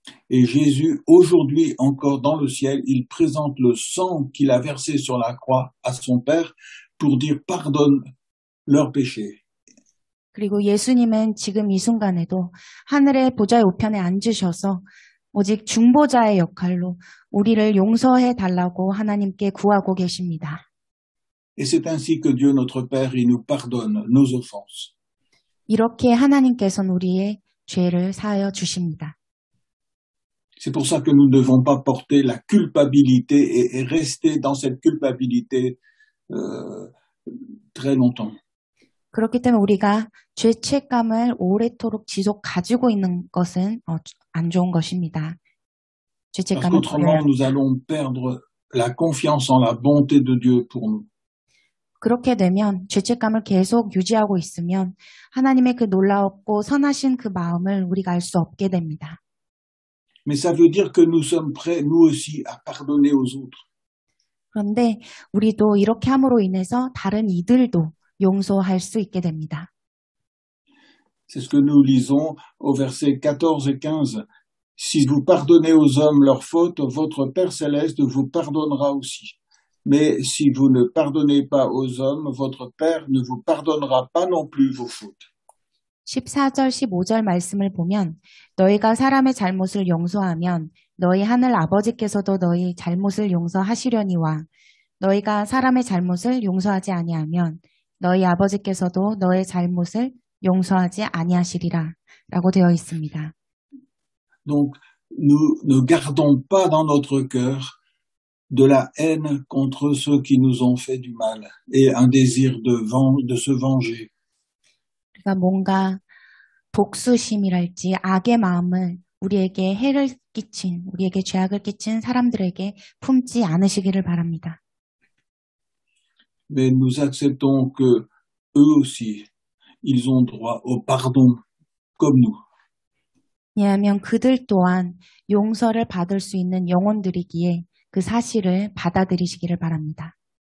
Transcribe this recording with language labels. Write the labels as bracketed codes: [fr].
[fr] Et Jésus, aujourd'hui encore dans le ciel, il présente le sang qu'il a versé sur la croix à son Père pour dire pardonne leurs péchés. [ko] 그리고 예수님은 지금 이 순간에도 하늘의 보좌의 우편에 앉으셔서 오직 중보자의 역할로 우리를 용서해 달라고 하나님께 구하고 계십니다. [fr] Et c'est ainsi que Dieu notre Père, il nous pardonne nos offenses. [ko] 이렇게 하나님께서는 우리의 죄를 사하여 주십니다. [fr] C'est pour ça que nous ne devons pas porter la culpabilité et rester dans cette culpabilité très longtemps. [ko] 그렇기 때문에 우리가 죄책감을 오래도록 지속 가지고 있는 것은 안 좋은 것입니다. [fr] Parce [ko] 죄책감을 [fr] qu'autrement, nous allons perdre la confiance en la bonté de Dieu pour nous. [ko] 그렇게 되면 죄책감을 계속 유지하고 있으면 하나님의 그 놀라웠고 선하신 그 마음을 우리가 알 수 없게 됩니다. [fr] Mais ça veut dire que nous sommes prêts, nous aussi, à pardonner aux autres. [ko] 그런데 우리도 이렇게 함으로 인해서 다른 이들도 용서할 수 있게 됩니다. [fr] C'est ce que nous lisons au verset 14 et 15. Si vous pardonnez aux hommes leurs fautes, votre Père céleste vous pardonnera aussi. Mais si vous ne pardonnez pas aux hommes, votre Père ne vous pardonnera pas non plus vos fautes. [ko] 14절, 15절 말씀을 보면 너희가 사람의 잘못을 용서하면 너희 하늘 아버지께서도 너희 잘못을 용서하시려니와 너희가 사람의 잘못을 용서하지 아니하면 너희 아버지께서도 너의 잘못을 용서하지 아니하시리라 라고 되어 있습니다. [fr] Donc, nous ne gardons pas dans notre cœur de la haine contre ceux qui nous ont fait du mal et un désir de se venger. [ko] 그러니까 뭔가 복수심이랄지 악의 마음을 우리에게 해를 끼친, 우리에게 죄악을 끼친 사람들에게 품지 않으시기를 바랍니다. [fr] Mais nous acceptons que eux aussi, ils ont droit au pardon comme nous. [ko] 왜냐하면 그들 또한 용서를 받을 수 있는 영혼들이기에 그 사실을 받아들이시기를 바랍니다.